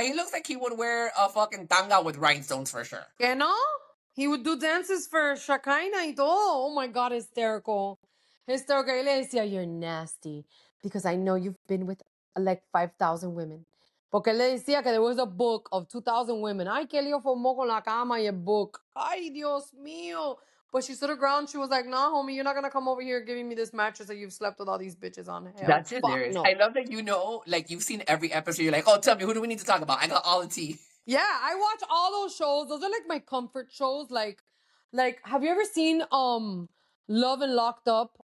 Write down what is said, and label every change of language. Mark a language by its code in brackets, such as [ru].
[en] He looks like he would wear a fucking tanga with rhinestones for sure. You know? He would do dances for Shakaina [es] y todo. [en] Oh my God, hysterical. Hysterical. [es] Y le decía, [en] you're nasty because I know you've been with like 5,000 women. [es] Porque él le decía que [en] there was a book of 2,000 women. [es] Ay, que lío formó con la cama y el book. Ay, Dios mío. [en] But she stood her ground. She was like, nah, homie, you're not going to come over here giving me this mattress that you've slept with all these bitches on. Hell, That's fuck hilarious. no. I love that you know, like you've seen every episode. You're like, oh, tell me, who do we need to talk about? I got all the tea. Yeah, I watch all those shows. Those are like my comfort shows. Like have you ever seen Love and Locked Up?